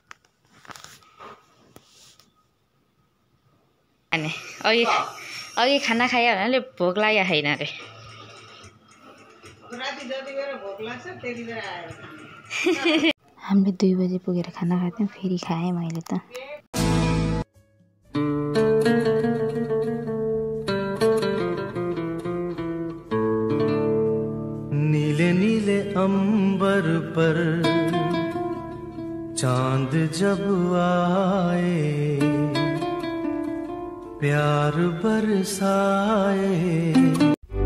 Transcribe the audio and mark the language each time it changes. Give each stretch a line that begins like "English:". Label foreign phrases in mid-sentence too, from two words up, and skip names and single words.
Nepali: अघि खाना खायो भने भोक लाग्यो छैन अरे हामीले 2 बजे पुगेर खाना खाथ्यौँ फेरि खाएँ मैले त
Hindi: नीले नीले अंबर पर चांद जब आए प्यार बरसाए